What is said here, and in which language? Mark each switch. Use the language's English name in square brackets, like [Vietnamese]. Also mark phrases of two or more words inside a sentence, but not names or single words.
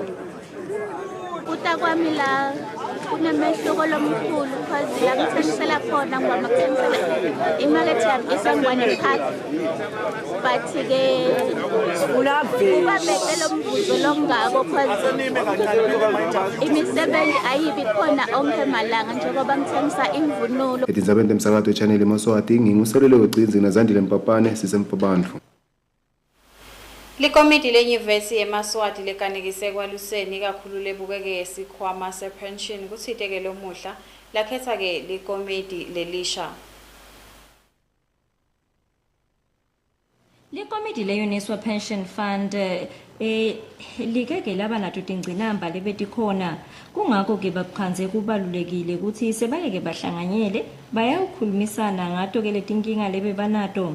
[Swati] Kuta kwami la kunemehluko lomkhulu because la ngithengisela khona ngoba ngithengisela imarket yami isangwane park but-ke kuba bekele umvuzo longako because imisebenzi ayibi khona onke malanga njengoba ngithengisa imvunulo. Etindzabeni temsakazo we-Channel Yemaswati nginguseluleko Gcinzi nazandile Mpapane sisemfabantu. Likomiti lenyuvesi Yemaswati lekanekise kwaluseni kakhulu lebukeke yesikhwama sepension kuthite ke lomuhla lakhetha ke likomiti lelisha. Likomiti leUNESWA Pension Fund likeke laba nato tingcinamba lebetikhona kungakho ke bakukhanze kubalulekile ukuthi sebayeke bahlanganyele bayawukhulumisana ngato ke letinkinga lebe banato.